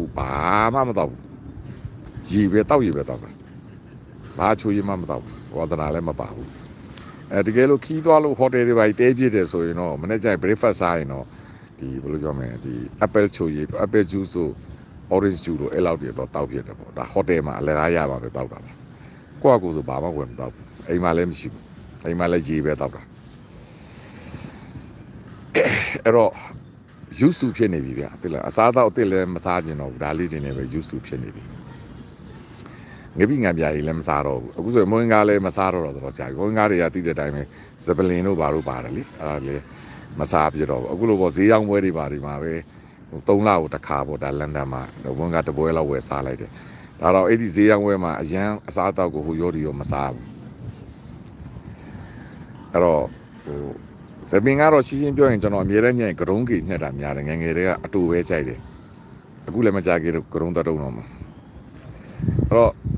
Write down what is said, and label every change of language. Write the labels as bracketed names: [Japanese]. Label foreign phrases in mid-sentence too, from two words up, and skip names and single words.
[Burmese] ဘူးဘာမှမတော့ဘူးရေပဲတောက်ရေပဲတောက်တာဘာအချိုရည်မှမတော့ဘူးဝါဒနာလည်းမပါဘူးတကယ်လို့ခီးသွားလို့ဟိုတယ်တွေပါတဲပြည့်တယ်ဆိုရင်တော့မနေ့ကျရင် breakfast စားရင်တော့ဒီဘယ်လိုပြောမလဲဒီ apple ချိုရည် [English] apple juice [Burmese] ဆို [English] orange juice [Burmese] လို့အဲ့လောက်တွေတော့တောက်ပြတယ်ပေါ့ဒါဟိုတယ်မှာအလကားရပါပဲတောက်တာပါကိုယ့်အကူဆိုဘာမှဝင်မတောက်ဘူးအိမ်မှာလည်းမရှိဘူးအိမ်မှာလည်းရေပဲတောက်တာ အဲ့တော့ [English] used to [Burmese] ဖြစ်နေပြီဗျာတိလားအစားတော့အစ်စ်လည်းမစားကျင်တော့ဘူးဒါလေးတွေနဲ့ပဲ [English] used to [Burmese] ဖြစ်နေပြီငပိငံပြားကြီးလည်းမစားတော့ဘူးအခုဆိုမွ င်းကားလည်းမစားတော့ကြာပြီမွင်းကားတွေကတိတဲ့အတိုင်းပဲဇပလင်တို့ဘာလို့ပါတယ်လေအဲ့ဒါလေမစားပြတော့ဘူးအခုလိုပေါ့ဈေးရောင်းပွဲတွေပါဒီမှာပဲ3လကိုတစ်ခါပေါ့ဒါလန်ဒန်မှာမွင်းကားတပွဲလောက်ဝယ်စားလိုက်တယ်ဒါတော့အဲ့ဒီဈေးရောင်းပွဲမှာအရန်အစားအသောက်ကိုဟိုရောဒီရောမစားဘူးအဲ့တော့ဇပင်ကတော့ရှင်းရှင်းပြောရင်ကျွန်တော်အမြဲတမ်းညံ့ဂရုံးကြီးညှက်တာများတယ်ငယ်ငယ်တွေကအတူပဲကြိုက်တယ်အခုလည်းမကြကြီးဂရုံးတုံးတော့မှာအဲ့တော့